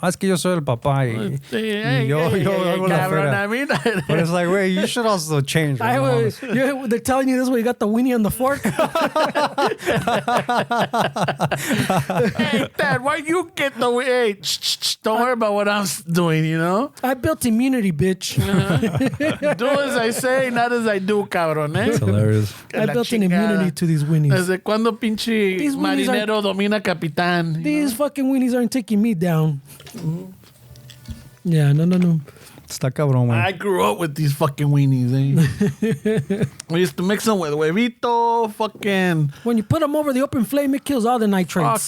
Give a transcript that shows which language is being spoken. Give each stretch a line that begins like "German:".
Spanish: Es que yo soy el papá y yo hago la fera.
English: I mean, but it's like, wait, you should also change. They're telling you this way, you got the weenie on the fork. Hey, Dad, why you get the hey? Don't worry about what I'm doing, you know? I built immunity, bitch. Do as I say, not as I do,
Spanish: cabrón,
English: eh? It's hilarious. I built an immunity to these weenies.
Spanish: ¿Desde cuándo pinche marinero domina capitán?
English: These fucking weenies aren't taking me down. Yeah, no.
Spanish: Está cabrón, güey.
English: I grew up with these fucking weenies, eh? We used to mix them with
Spanish: huevito,
English: fucking... When you put them over the open flame, it kills all the nitrates.